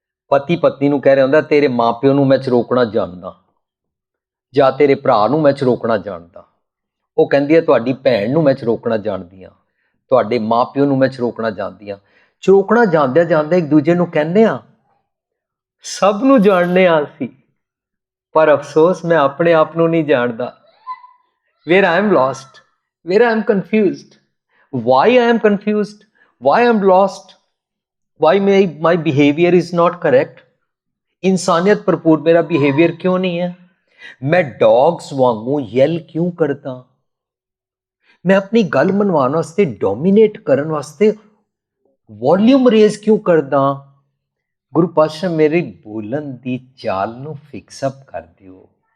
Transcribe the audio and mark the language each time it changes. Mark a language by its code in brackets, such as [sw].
[pa] ਪਤੀ ਪਤਨੀ ਨੂੰ ਕਹਿ ਰਿਹਾ ਹੁੰਦਾ ਤੇਰੇ ਮਾਪਿਓ ਨੂੰ ਮੈਂ ਚਰੋਕਣਾ ਜਾਣਦਾ, ਜਾਂ ਤੇਰੇ ਭਰਾ ਨੂੰ ਮੈਂ ਚਰੋਕਣਾ ਜਾਣਦਾ। ਉਹ ਕਹਿੰਦੀ ਹੈ ਤੁਹਾਡੀ ਭੈਣ ਨੂੰ ਮੈਂ ਚਰੋਕਣਾ ਜਾਣਦੀ ਹਾਂ, ਤੁਹਾਡੇ ਮਾਪਿਓ ਨੂੰ ਮੈਂ ਚਰੋਕਣਾ ਜਾਣਦੀ ਹਾਂ। ਚਰੋਕਣਾ ਜਾਂਦਿਆਂ ਜਾਂਦਿਆਂ ਇੱਕ ਦੂਜੇ ਨੂੰ ਕਹਿੰਦੇ ਹਾਂ ਸਭ ਨੂੰ ਜਾਣਦੇ ਹਾਂ ਅਸੀਂ, ਪਰ ਅਫਸੋਸ ਮੈਂ ਆਪਣੇ ਆਪ ਨੂੰ ਨਹੀਂ ਜਾਣਦਾ। [en] where I am lost, where I am confused, why I am confused, why I am lost, why my behavior is not correct। [pa] ਇਨਸਾਨੀਅਤ ਭਰਪੂਰ ਮੇਰਾ ਬਿਹੇਵੀਅਰ ਕਿਉਂ ਨਹੀਂ ਹੈ? ਮੈਂ ਡੌਗਸ ਵਾਂਗੂ ਯੈਲ ਕਿਉਂ ਕਰਦਾ? ਮੈਂ ਆਪਣੀ ਗੱਲ ਮਨਵਾਉਣ ਵਾਸਤੇ, ਡੋਮੀਨੇਟ ਕਰਨ ਵਾਸਤੇ ਵੋਲਿਊਮ ਰੇਜ਼ ਕਿਉਂ ਕਰਦਾ? ਗੁਰੂ ਪਾਤਸ਼ਾਹ ਮੇਰੀ ਬੋਲਣ ਦੀ ਚਾਲ ਨੂੰ ਫਿਕਸ ਅਪ ਕਰ ਦਿਓ।